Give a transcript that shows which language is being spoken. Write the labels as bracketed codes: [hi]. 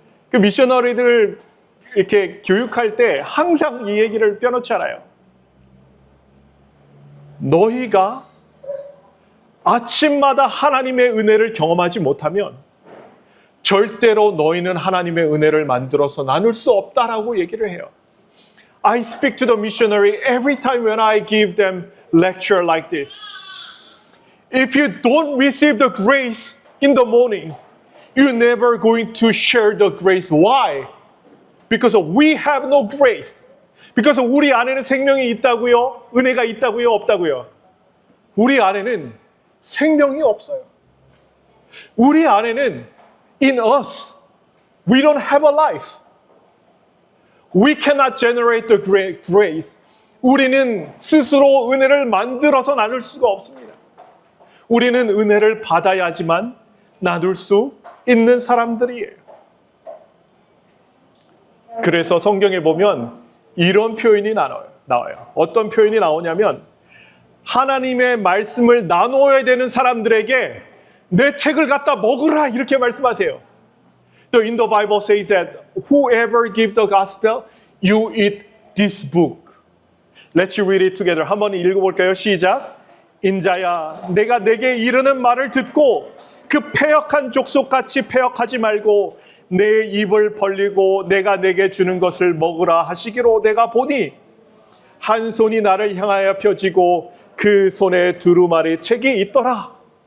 [ko] 그 미셔너리들을 이렇게 교육할 때 항상 이 얘기를 빼놓지 않아요. 너희가 아침마다 하나님의 은혜를 경험하지 못하면 절대로 너희는 하나님의 은혜를 만들어서 나눌 수 없다라고 얘기를 해요. [en] I speak to the missionary every time when I give them lecture like this. If you don't receive the grace in the morning, you're never going to share the grace. Why? Because we have no grace. [ko] Because 우리 안에는 생명이 있다고요? 은혜가 있다고요? 없다고요? 우리 안에는 생명이 없어요. 우리 안에는 [en] in us, we don't have a life. We cannot generate the grace. [ko] 우리는 스스로 은혜를 만들어서 나눌 수가 없습니다. 우리는 은혜를 받아야지만 나눌 수 있는 사람들이에요. 그래서 성경에 보면 이런 표현이 나와요. 어떤 표현이 나오냐면 하나님의 말씀을 나눠야 되는 사람들에게 내 책을 갖다 먹으라 이렇게 말씀하세요. [en] In the Bible says that whoever gives the gospel, you eat this book. Let's read it together. [ko] 한번 읽어볼까요? 시작. 인자야, 내가 내게 이르는 말을 듣고 그 패역한 족속같이 패역하지 말고 내 입을 벌리고 내가 내게 주는 것을 먹으라 하시기로 내가 보니 한 손이 나를 향하여 펴지고 그 손에 두루마리 책이 있더라.